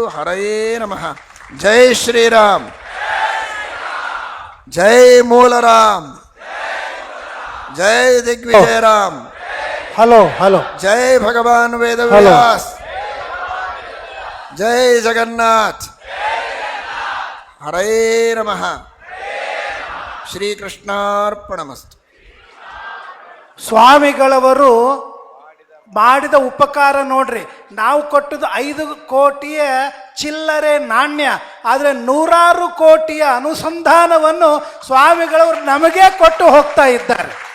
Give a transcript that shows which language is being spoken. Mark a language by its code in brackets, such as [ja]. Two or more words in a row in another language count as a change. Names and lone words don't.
[te] హరయే నమః. జై శ్రీరామ్, జై మూలరామ్, జై దిగ్విజయరామ్. హలో హలో. జై భగవాన్ వేదవ్యాస్, జై జగన్నాథ్. హరే నమః. [kn] ಶ್ರೀಕೃಷ್ಣಾರ್ಪಣಮಸ್ತು. ಸ್ವಾಮಿಗಳವರು ಮಾಡಿದ ಉಪಕಾರ ನೋಡ್ರಿ. ನಾವು ಕೊಟ್ಟದ್ದು 5 ಕೋಟಿಯ ಚಿಲ್ಲರೆ ನಾಣ್ಯ, ಆದರೆ 100 ಕೋಟಿಯ ಅನುಸಂಧಾನವನ್ನು ಸ್ವಾಮಿಗಳವರು ನಮಗೆ ಕೊಟ್ಟು ಹೋಗ್ತಾ ಇದ್ದಾರೆ.